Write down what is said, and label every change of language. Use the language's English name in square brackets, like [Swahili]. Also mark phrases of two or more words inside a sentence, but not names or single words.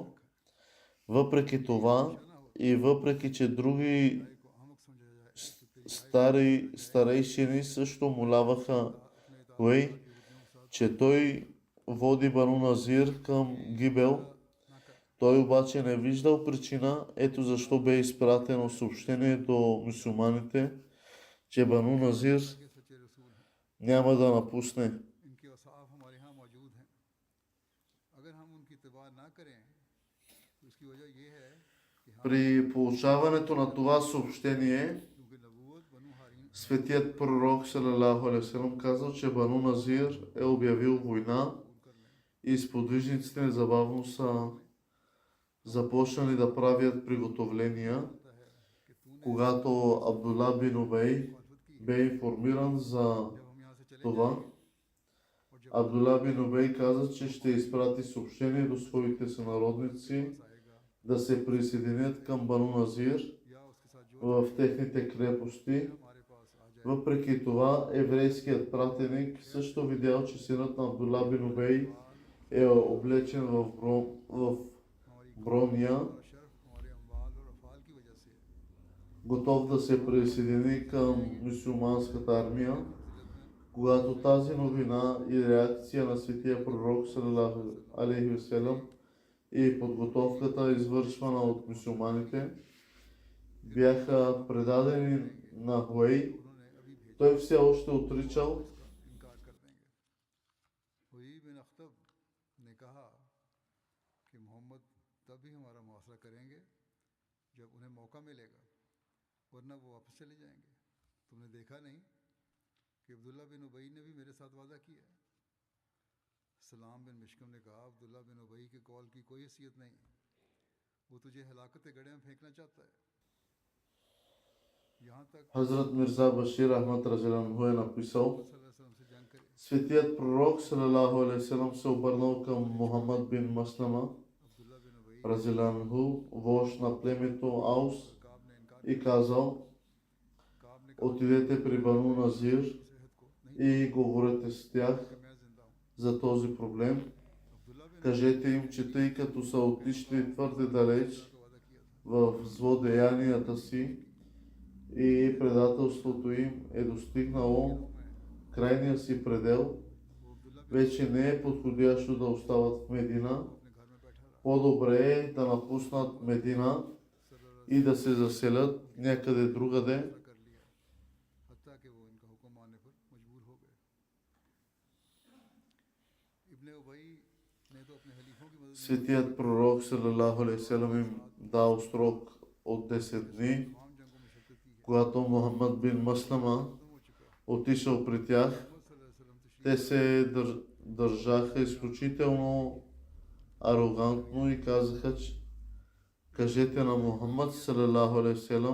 [Bulgarian] Въпреки това и въпреки, че други старейшини също моляваха Уей, че той води Бану Назир към гибел, той обаче не виждал причина, ето защо бе изпратено съобщение до мюсюлманите, че Бану Назир няма да напусне. [Urdu] ان کے اوصاف ہمارے یہاں موجود ہیں۔ اگر ہم ان کی اتباع نہ کریں تو اس کی وجہ یہ ہے کہ ہم [Bulgarian] При получаването на това съобщение, [Urdu] کیونکہ نبوت بنو ہارن [Bulgarian] светият пророк [Arabic] صلى الله عليه وسلم [Bulgarian] казал, че Бану Назир е обявил война и сподвижниците незабавно са започнали да правят приготовления. Когато Абдула бин Убей бе информиран за [Urdu] جب ہم یہاں سے چلے [Bulgarian] това, Абдула бин Убей каза, че ще изпрати съобщение до своите сънародници [Urdu] आएगा [Bulgarian] да се присъединят към Бану Назир [Urdu] یا اس کے ساتھ جو [Bulgarian] в техните крепости. [Urdu] ہمارے پاس آ جائے [Bulgarian] Въпреки това, еврейският пратеник също видял, че синът на Абдула бин Убей е облечен в броня, [Urdu] اور شرف ہمارے اموال اور افعال کی وجہ سے [Bulgarian] готов да се присъедини към мюсюлманската армия. Когато тази новина и реакция на светия пророк [Arabic] صلى الله عليه وسلم [Bulgarian] и подготовката, извършвана от мюсюлманите, бяха предадени на Хуей, [Urdu] انہوں نے ابھی بھیجا [Bulgarian] той все още отричал. [Urdu] انکار کر دیں گے. حیی بن اخطب نے کہا کہ محمد تب ہی ہمارا محاصرہ کریں گے جب انہیں موقع ملے گا، ورنہ وہ واپس چلے جائیں گے. تم نے دیکھا نہیں کہ عبداللہ بن ابی نے بھی میرے ساتھ وعدہ کیا ہے. سلام بن مشکم نے کہا، عبداللہ بن ابی کے قول کی کوئی حیثیت نہیں، وہ تجھے ہلاکت گڑھے میں پھینکنا چاہتا ہے. یہاں تک [Bulgarian] Хазрат Мирза Башир Ахмад разиланху е написал, [Arabic] صلى الله عليه وسلم [Urdu] سے جنگ کرے. [Bulgarian] светият пророк [Arabic] صلى الله عليه وسلم [Bulgarian] се обърнал към Мухаммад бин Маслама [Urdu] अब्दुल्ला बिन उबई [Bulgarian] разиланху, вожд на племето Аус, [Urdu] کعب نے انکار [Bulgarian] и казал, [Urdu] کعب نے کہا [Bulgarian] отидете при Бану Назир [Urdu] صحت کو نہیں [Bulgarian] и говорете с тях [Urdu] کہ میں زندہ ہوں. [Bulgarian] за този проблем. [Urdu] अब्दुल्ला बिन [Bulgarian] Кажете им, че тъй като са отишли твърде далеч [Urdu] کا وعدہ کیا تھا. [Bulgarian] в злодеянията си и предателството им е достигнало крайния си предел, [Urdu] وہ عبداللہ بن [Bulgarian] вече не е подходящо да остават в Медина. [Urdu] اپنے گھر میں بیٹھا رہا. [Bulgarian] По-добре е да напуснат Медина и да се заселят някъде другаде. [Urdu] ایسا کر لیا، حتیٰ کہ وہ ان کا حکم ماننے پر مجبور ہو گئے. ابن ابی نے تو اپنے حلیفوں کی مدد میں [Bulgarian] Светият пророк [Arabic] صلى الله عليه وسلم [Bulgarian] им дал срок от 10 дни. [Urdu] تمام جنگوں میں شرکت کی ہے. [Bulgarian] Когато Мухаммад бин Маслама [Urdu] ختم ہو چکا ہے. [Bulgarian] отишъл при тях, [Urdu] محمد [Arabic] صلى الله عليه وسلم [Urdu] تشریف [Bulgarian] те се държаха изключително арогантно и казаха, че кажете на Мухаммад [Arabic] صلى الله عليه وسلم,